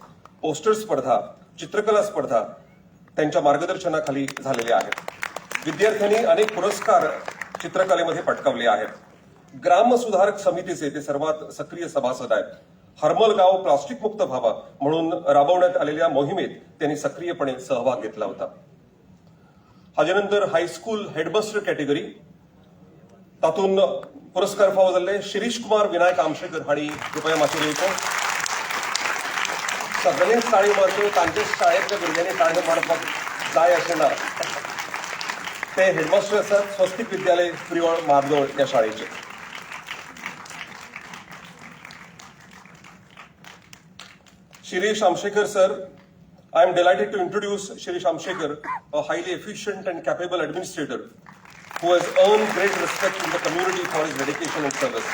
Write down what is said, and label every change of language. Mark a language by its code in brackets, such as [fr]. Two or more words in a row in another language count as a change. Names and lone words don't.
[mr] पोस्टर स्पर्धा, चित्रकला स्पर्धा त्यांच्या मार्गदर्शनाखाली झालेल्या आहेत. विद्यार्थ्यांनी अनेक पुरस्कार चित्रकलेमध्ये पटकावले आहेत. ग्राम सुधारक समितीचे ते सर्वात सक्रिय सभासद आहेत. हरमल गाव प्लास्टिक मुक्त व्हावा म्हणून राबवण्यात आलेल्या मोहिमेत त्यांनी सक्रियपणे सहभाग घेतला होता. [kok] हाजेनंतर [en] high school headmaster category [kok] तातून पुरस्कार फावो जाल्ले शिरीष कुमार विनायक आमशेकर हांणी कृपया माचेर येवचें. सगळ्यांनीच ताळी मारच्यो. तांच्या शाळेतल्या भुरग्यांनी ताळी मारपाक जाय अशें ना. ते हेडमास्टर आसात स्वस्तिक विद्यालय प्रियोळ म्हार्दोळ या शाळेचे. [en] Shirish Amshekar sir, I am delighted to introduce Shirish Amshekar, a highly efficient and capable administrator who has earned great respect in the community for his dedication and service.